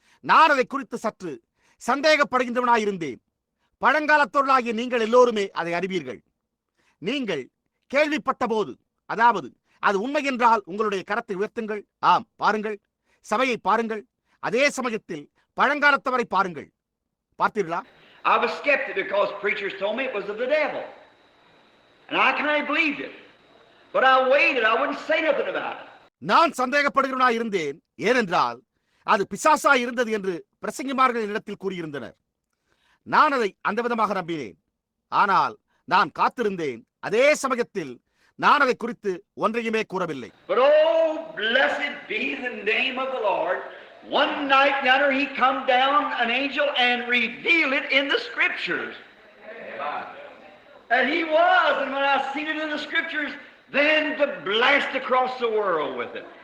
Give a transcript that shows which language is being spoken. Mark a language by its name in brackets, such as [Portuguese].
[Tamil] நான் அதை குறித்து சற்று சந்தேகப்படுகின்றவனாயிருந்தேன். பழங்காலத்தோர்களாகிய நீங்கள் எல்லோருமே அதை அறிவீர்கள். நீங்கள் கேள்விப்பட்ட போது, அதாவது அது உண்மை என்றால் உங்களுடைய கரத்தை உயர்த்துங்கள். ஆம், பாருங்கள், சபையை பாருங்கள். அதே சமயத்தில் பழங்காலத்தவரை பாருங்கள். பார்த்தீர்களா? [English] I was skeptic because preachers told me it was of the devil. And I kind of believed it. But I waited. I wouldn't say nothing about it. [Tamil] நான் சந்தேகப்படுகிறவனாய் இருந்தேன். ஏனென்றால் அது பிசாசாய் இருந்தது என்று பிரசங்கிமார்கள் என்னிடத்தில் கூறியிருந்தனர். நான் அதை அந்த விதமாக நம்பினேன். ஆனால் நான் காத்திருந்தேன். அதே சமயத்தில் நான் அதை குறித்து ஒன்றையுமே கூறவில்லை. [English] But oh, blessed be the name of the Lord. One night yonder he come down, an angel, and revealed it in the Scriptures. And he was, and when I seen it in the Scriptures, then to blast across the world with it.